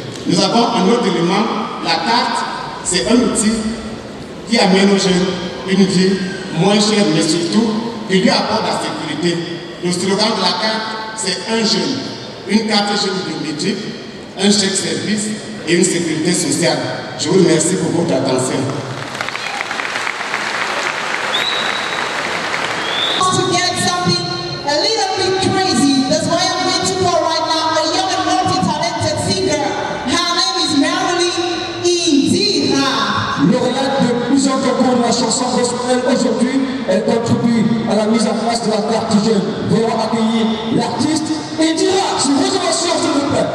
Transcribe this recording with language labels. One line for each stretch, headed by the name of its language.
French: Nous avons un autre élément, la carte, c'est un outil qui amène aux jeunes une vie moins chère, mais surtout qui lui apporte la sécurité. Le slogan de la carte, c'est un jeune, une carte jeune biométrique, un chèque service et une sécurité sociale. Je vous remercie pour votre attention.
English: To get something a little bit crazy, that's why I'm going to call right now a young and multi-talented singer. Her name is Marilyn Indira.
French: Lauréate de plusieurs concours de la chanson gospel aujourd'hui, elle contribue à la mise en place de la carte jeune. Veuillez accueillir l'artiste Indira sur vos ovations, s'il vous plaît.